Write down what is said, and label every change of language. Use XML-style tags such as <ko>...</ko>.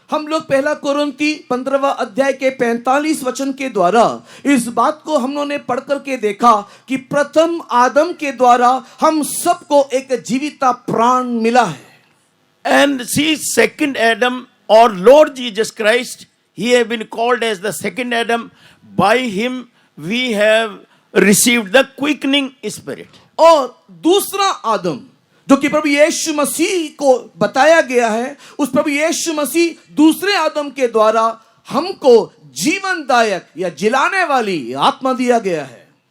<hi>हम लोग पहला कोरिन्थी 15वां अध्याय के 45 वचन के द्वारा इस बात को हम लोगों ने पढ़ करके देखा कि प्रथम आदम के द्वारा हम सबको एक जीविता प्राण मिला है।</hi> <en>And see, second Adam or Lord Jesus Christ, he have been called as the second Adam. By him we have received the quickening spirit.</en> <hi>और दूसरा आदम जो कि प्रभु यीशु मसीह को बताया गया है, उस प्रभु यीशु मसीह दूसरे आदम के द्वारा हमको जीवनदायक या जिलाने वाली आत्मा दिया गया है।</hi>